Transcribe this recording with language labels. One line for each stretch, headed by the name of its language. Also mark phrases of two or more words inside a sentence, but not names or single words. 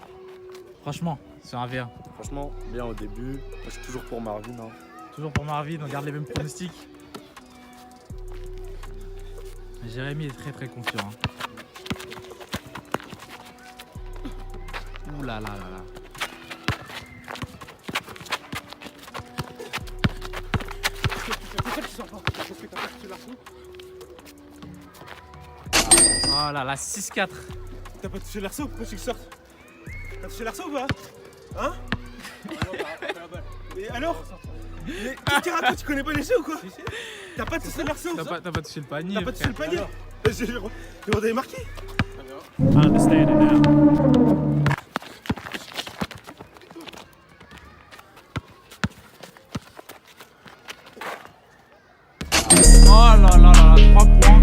French: Franchement, c'est un V1. Franchement, bien au début. Moi, je suis toujours pour Marvin. Hein. Toujours pour Marvin, on garde les mêmes pronostics. Jérémy est très très confiant. Hein. Ouh là là là là. Oh là là, 6-4. T'as pas touché l'arceau? Pourquoi tu le sortes? T'as touché l'arceau ou pas? Hein? Et alors? Mais qu'est-ce qu'il raconte? Tu connais pas les jeux ou quoi? T'as pas touché l'arceau? T'as pas touché le panier. T'as pas touché le panier? J'ai demandé marqué? Oh là là là là, 3 points.